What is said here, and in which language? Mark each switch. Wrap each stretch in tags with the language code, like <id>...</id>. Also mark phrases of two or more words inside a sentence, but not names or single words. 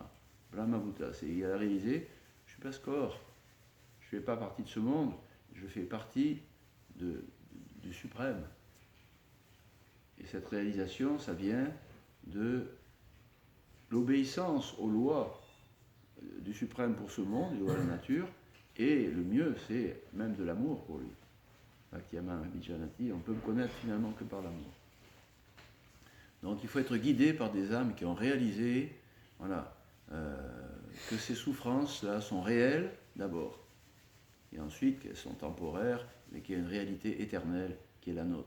<fr>Brahmabhuta, c'est il a réalisé, je suis pas ce corps, je ne fais pas partie de ce monde, je fais partie du suprême. Et cette réalisation, ça vient de l'obéissance aux lois du suprême pour ce monde, les lois de la nature, et le mieux, c'est même de l'amour pour lui.</fr> <sa>भक्ति-यम विजानति,</sa> <fr>on peut me connaître finalement que par l'amour. Donc il faut être guidé par des âmes qui ont réalisé, voilà, que ces souffrances-là sont réelles d'abord, et ensuite qu'elles sont temporaires, mais qu'il y a une réalité éternelle qui est la nôtre.</fr>